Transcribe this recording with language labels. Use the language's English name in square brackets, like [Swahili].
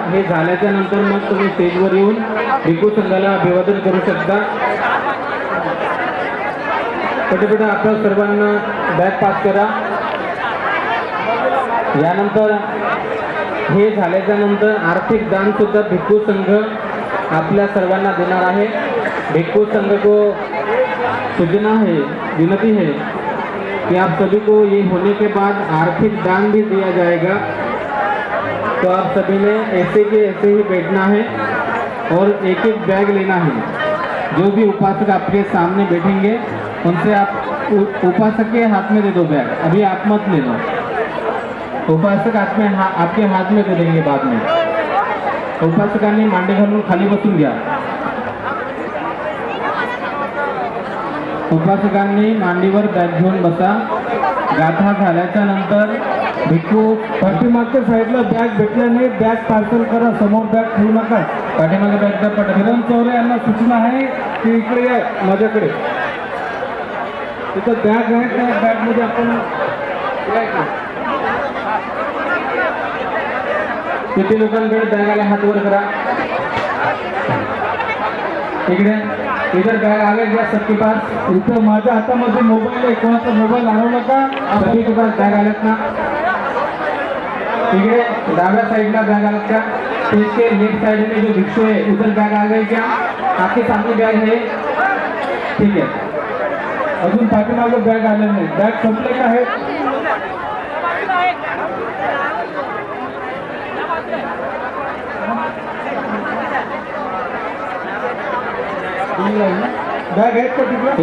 [Marathi] हे झाल्याच्या नंतर मग तुम्ही स्टेजवर येऊन भिक्खू संघाला अभिवादन करू शकता. पटापट आपण सर्वांना बॅग पास करा. यानंतर हे झाल्याच्या नंतर आर्थिक दान सुद्धा भिक्खू संघ आपल्या सर्वांना देणार आहे. [Hindi] भिक्खू संघ को सूचना है, विनती है कि आप सभी को ये होने के बाद आर्थिक दान भी दिया जाएगा. तो आप सभी ने ऐसे के ऐसे ही बैठना है और एक एक बैग लेना है. जो भी उपासक आपके सामने बैठेंगे उनसे आप उपासक के हाथ में दे दो बैग. अभी आप मत ले लो, उपासक आपके हाथ में दे देंगे बाद में. [Marathi] उपासकांनी मांडी घालून खाली बसून घ्या. उपासकांनी मांडीवर बॅग घेऊन बसा. गाथा झाल्याच्या नंतर भिक्खू पाठीमागच्या साईडला बॅग भेटल्याने बॅग पार्सल करा, समोर बॅग ठेवू नका. पाठीमागे बॅगचा पट. किरण चौरे यांना सूचना आहे की इकडे या माझ्याकडे. तिथं बॅग आहे, त्या बॅगमध्ये आपण किती लोकांकडे बॅग आले हात वर करा. [Hindi] इकडे इधर बॅग आले क्या सबके पास? [Marathi] इथं माझ्या हातामध्ये मोबाईल आहे, कोणाचा मोबाईल आणू नका. [Hindi] सभी के पास बॅग [Marathi] आलेत ना? इकडे डाव्या साइडला बॅग आलेत का? [Hindi] इसके लेफ्ट साइड में जो भिक्षु है उधर बैग आ गए क्या? आपके सामने बैग है? ठीक है. [Marathi] अजून पाठीमागे बॅग आले नाही. बॅग संपले का आहे? बॅग आहेत का तिकडे?